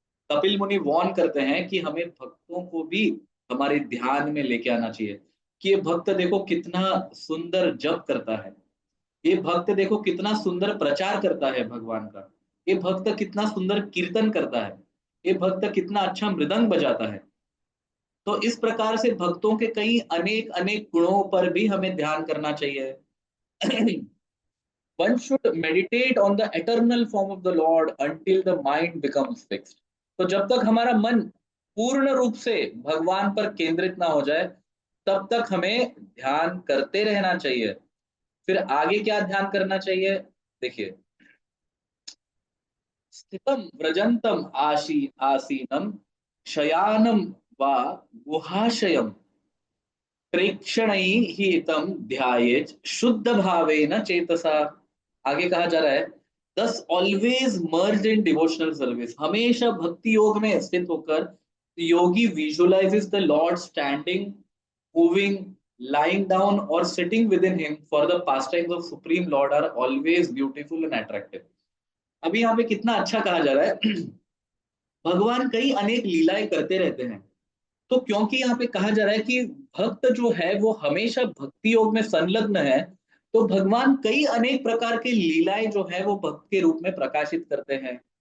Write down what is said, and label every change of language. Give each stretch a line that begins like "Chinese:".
Hindi: कपिल मुनि वॉर्न करते हैं कि हमें भक्तों को भी हमारे ध्यान में लेके आना चाहिए कि ये भक्त देखो कितना सुंदर जप करता है, ये भक्त देखो कितना सुंदर प्रचार करता है भगवान का, ये भक्त कितना सुंदर कीर्तन करता है, ये भक्त कितना अच्छा मृदंग बजाता है। तो इस प्रकार से भक्तों के कई अनेक अनेक गुणों पर भी हमें ध्यान करना चाहिए।
English: One should meditate on the eternal form of the Lord until the mind becomes fixed.
Hindi: तो जब तक हमारा मन पूर्ण रूप से भगवान पर केंद्रित ना हो जाए, तब तक हमें ध्यान करते रहना चाहिए। फिर आगे क्या ध्यान करना चाहिए? देखिए,
Sanskrit: स्थितम व्रजंतम आसीनम शयानम वा गुहाशयम प्रेक्षणैः तम ध्यायेत् शुद्ध भावेन चेतसा।
Hindi: आगे कहा जा रहा है,
English: Thus always merge in devotional service.
Hindi: हमेशा भक्ति योग में स्थित होकर योगी
English: Visualizes the lord standing, moving, lying down or sitting within him, for the pastimes of supreme lord are always beautiful and attractive।
Hindi: अभी यहाँ पे कितना अच्छा कहा जा रहा है। भगवान कई अनेक लीलाएं करते रहते हैं। तो क्योंकि यहाँ पे कहा जा रहा है कि भक्त जो है वो हमेशा भक्ति योग में संलग्न है, तो भगवान कई अनेक प्रकार की लीलाएं जो है वो भक्त के रूप में प्रकाशित करते हैं।